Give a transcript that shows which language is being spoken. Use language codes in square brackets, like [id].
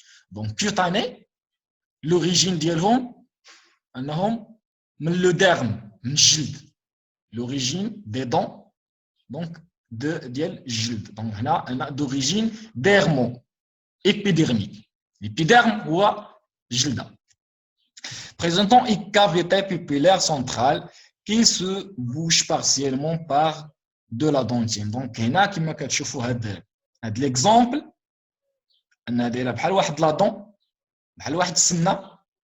[fr] Donc cutanées, l'origine [ar] ديالهم انهم من [fr] le derme, [ar] من الجلد. [fr] L'origine des dents donc [ar] ديال الجلد. [fr] Donc هنا d'origine dermo-épidermique. [ar] L'épiderme هو الجلدة. [fr] Présentant une cavité pupillaire centrale qui se bouche partiellement par de la dentine. [ar] Donc هنا كما كتشوفوا هذا l'exemple انها دايره بحال واحد لا دون بحال واحد السنه.